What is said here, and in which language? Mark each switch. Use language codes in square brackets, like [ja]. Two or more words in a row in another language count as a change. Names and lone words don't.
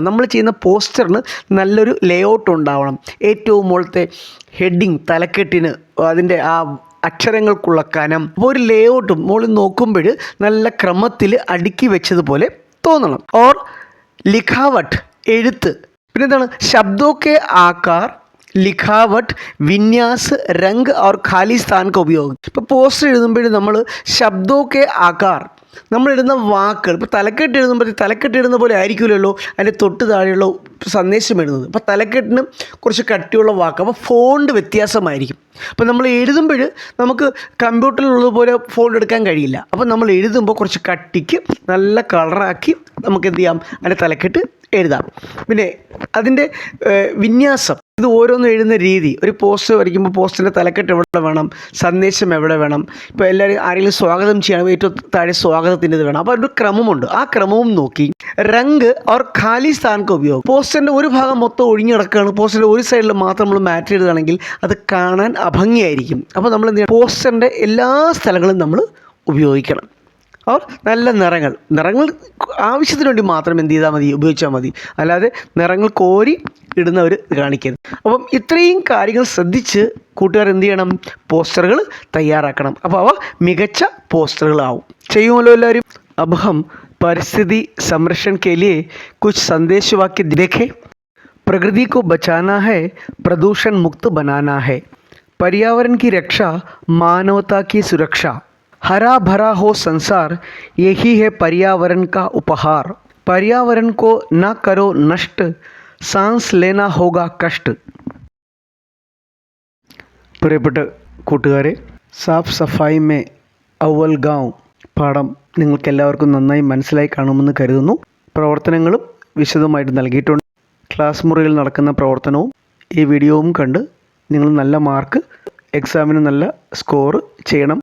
[ml] നമ്മൾ ചെയ്യുന്ന പോസ്റ്ററിന് നല്ലൊരു [en] layout [ml] ഉണ്ടാവണം. ഏറ്റവും മുകളിലത്തെ ഹെഡിങ്, തലക്കെട്ടിന് അതിൻ്റെ ആ അക്ഷരങ്ങൾക്കുള്ള കനം, അപ്പോൾ ഒരു [en] layout [ml] മുകളിൽ നോക്കുമ്പോൾ നല്ല ക്രമത്തിൽ അടുക്കി വെച്ചതുപോലെ തോന്നണം. [hi] और लिखावट, [ml] എഴുത്ത്. പിന്നെന്താണ്? [hi] शब्दों के आकार, लिखावट, विन्यास, रंग और खाली स्थान का उपयोग. [ml] ഇപ്പോൾ പോസ്റ്റർ എഴുതുമ്പോഴും നമ്മൾ [hi] शब्दों के आकार, [ml] നമ്മളിടുന്ന വാക്കുകൾ, ഇപ്പോൾ തലക്കെട്ട് എഴുതുമ്പോൾ തലക്കെട്ട് ഇടുന്ന പോലെ ആയിരിക്കുമല്ലോ അതിൻ്റെ തൊട്ട് താഴെയുള്ള സന്ദേശം എഴുതുന്നത്. അപ്പോൾ തലക്കെട്ടിന് കുറച്ച് കട്ടിയുള്ള വാക്ക്, അപ്പോൾ ഫോണ്ട് വ്യത്യാസമായിരിക്കും. അപ്പോൾ നമ്മൾ എഴുതുമ്പോൾ നമുക്ക് കമ്പ്യൂട്ടറിലുള്ളതുപോലെ ഫോണ്ട് എടുക്കാൻ കഴിയില്ല. അപ്പോൾ നമ്മൾ എഴുതുമ്പോൾ കുറച്ച് കട്ടിക്ക് നല്ല കളറാക്കി നമുക്ക് എന്ത് ചെയ്യാം? അതിൻ്റെ തലക്കെട്ട് എഴുതാം. പിന്നെ അതിൻ്റെ വിന്യാസം, ഇത് ഓരോന്നും എഴുതുന്ന രീതി. ഒരു പോസ്റ്റർ വരയ്ക്കുമ്പോൾ പോസ്റ്ററിൻ്റെ തലക്കെട്ട് എവിടെ വേണം, സന്ദേശം എവിടെ വേണം. ഇപ്പോൾ എല്ലാവരും ആരെങ്കിലും സ്വാഗതം ചെയ്യണം, ഏറ്റവും താഴെ സ്വാഗതത്തിൻ്റെ ഇത് വേണം. അപ്പോൾ ഒരു ക്രമമുണ്ട്. ആ ക്രമവും നോക്കി. [hi] രംഗ് और खाली स्थान का उपयोग. [ml] പോസ്റ്ററിൻ്റെ ഒരു ഭാഗം മൊത്തം ഒഴിഞ്ഞു കിടക്കുകയാണ്, പോസ്റ്ററിൻ്റെ ഒരു സൈഡിൽ മാത്രം നമ്മൾ മാറ്റി എഴുതുകയാണെങ്കിൽ അത് കാണാൻ അഭംഗിയായിരിക്കും. അപ്പോൾ നമ്മൾ എന്ത് ചെയ്യണം? പോസ്റ്ററിൻ്റെ എല്ലാ സ്ഥലങ്ങളും നമ്മൾ ഉപയോഗിക്കണം. और നല്ല നിറങ്ങൾ ആവശ്യത്തിന് വേണ്ടി മാത്രം എന്ത് ചെയ്താൽ മതി? ഉപയോഗിച്ചാൽ മതി. അല്ലാതെ നിറങ്ങൾ കോരി ഇടുന്നവർ കാണിക്കരുത്. അപ്പം ഇത്രയും കാര്യങ്ങൾ ശ്രദ്ധിച്ച് കൂട്ടുകാർ എന്ത് ചെയ്യണം? പോസ്റ്ററുകൾ തയ്യാറാക്കണം. അപ്പോൾ അവ മികച്ച പോസ്റ്ററുകളാവും. ചെയ്യുമല്ലോ എല്ലാവരും. [hi] अब हम परिस्थिति संरक्षण के लिए कुछ संदेश वाक्य देखें. प्रकृति को बचाना है, प्रदूषण मुक्त बनाना है, पर्यावरण की रक्षा, मानवता की सुरक्षा, हरा भरा हो संसार, यही है पर्यावरण का उपहार, पर्यावरण को न करो नष्ट, सांस लेना होगा कष्ट. [ml] പ്രിയപ്പെട്ട കൂട്ടുകാരെ, സാഫ് സഫായി മേ അവൽ ഗാവ് പാഠം നിങ്ങൾക്കെല്ലാവർക്കും നന്നായി മനസ്സിലായി കാണുമെന്ന് കരുതുന്നു. പ്രവർത്തനങ്ങളും വിശദമായിട്ട് നൽകിയിട്ടുണ്ട്. ക്ലാസ് മുറിയിൽ നടക്കുന്ന പ്രവർത്തനവും ഈ വീഡിയോവും കണ്ട് നിങ്ങൾ നല്ല മാർക്ക്, എക്സാമിന് നല്ല സ്കോർ ചെയ്യണം.